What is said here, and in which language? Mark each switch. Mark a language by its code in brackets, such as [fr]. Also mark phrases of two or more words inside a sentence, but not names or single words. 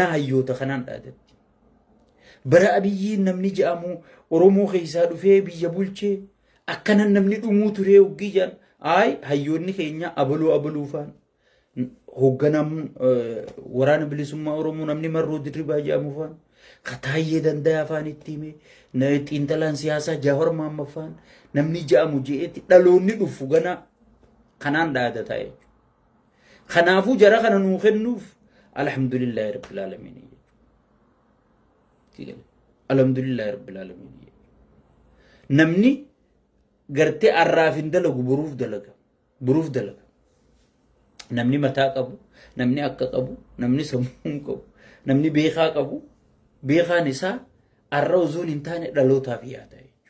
[om] hayyoota kanaan dhaadatti bara abiyyiin namni jedhamu Oromoo keessaa dhufee biyya bulchee akkanan namni dhumuu turee hoggii jedhan ay hayyoonni keenya abaluufaan hoogganam waraana bilisummaa Oromoo namni Marroo Dirribaa jedhamu faan kataayyee danda'a afaan itti hime xiinxalaan siyaasaa Jawaar Mohammad faan namni jedhamu je'etti dhaloonni dhufu gana kanaan dhaadata jechuudha. Kanaafuu jara kana nuu kennuuf [ar] الحمد لله رب العالمين. الحمد لله رب العالمين. [om] Namni gartee arraafin dalagu buruuf dalaga. Namni mataa qabu, namni akka qabu, namni sammuu qabu, namni beekaa qabu, beekaan isaa arra uzuun hin taane dhalootaaf yaada jechuudha.